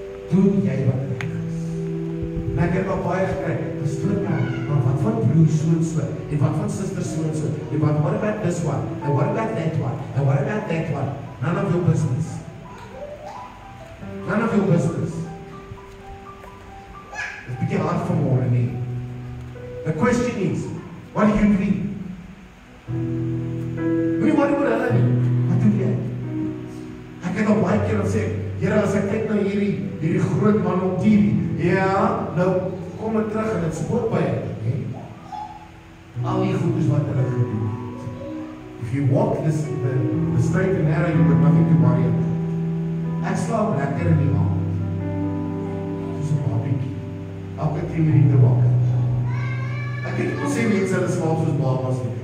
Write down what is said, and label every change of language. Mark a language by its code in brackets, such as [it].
[af] Doen jy wat reg is. En ek het al baie gekry, pastoor maar wat van broer so en so, en wat van sister so en so, en what about this one, [en] and what about that one, and what about that one? None of your business. [af] None of your business. Dit is bietjie hard vanmôre nie. [en] The question is, what do you dream? [af] Wat oor hulle nie? Wat doen jy? Ek het al baie keer gesê, Here, as ek kyk na hierdie groot man op TV, ja, nou kom ek terug en dit spoor by ek, al die goedes wat hulle gedoen het. [en] If you walk the straight and narrow, you got nothing to worry about. [af] Ek slaap lekker in die aand. Soos 'n babietjie. Elke 10 minute wakker. Ek het nie sê mense hulle slaap soos babas nie.